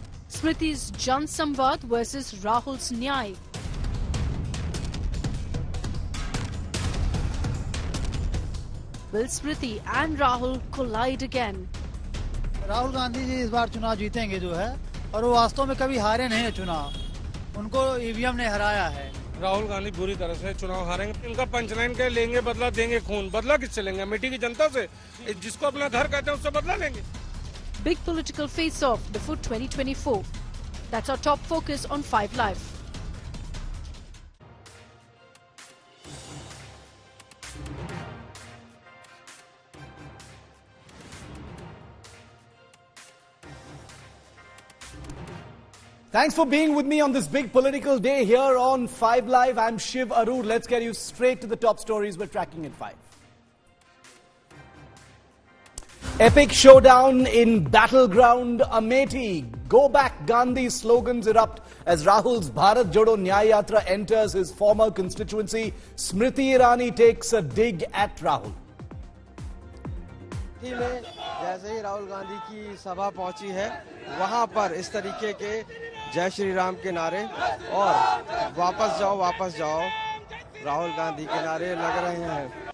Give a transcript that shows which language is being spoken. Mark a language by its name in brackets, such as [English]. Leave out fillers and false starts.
[English] Smriti's Jan Samvad versus Rahul's Nyay. Will Smriti and Rahul collide again? [Hindi] Rahul Gandhi ji इस बार चुनाव जीतेंगे जो है, और वो वास्तव में कभी हारे नहीं है चुनाव, उनको ईवीएम ने हराया है। राहुल गांधी बुरी तरह से चुनाव हारेंगे। इनका पंचलाइन के लेंगे बदला, देंगे खून। बदला किससे लेंगे? अमेठी की जनता से, जिसको अपना घर कहते हैं उससे बदला लेंगे। [English] Big political face-off before 2024. That's our top focus on 5 Live. Thanks for being with me on this big political day here on 5 Live. I'm Shiv, Aroor. Let's get you straight to the top stories we're tracking at 5. Epic showdown in battleground Amethi. Go back Gandhi slogans erupt as Rahul's Bharat Jodo Nyay Yatra enters his former constituency. Smriti Irani takes a dig at Rahul. [Hindi] में जैसे ही राहुल गांधी की सभा पहुंची है, वहां पर इस तरीके के जय श्री राम के नारे और वापस जाओ राहुल गांधी के नारे लग रहे हैं।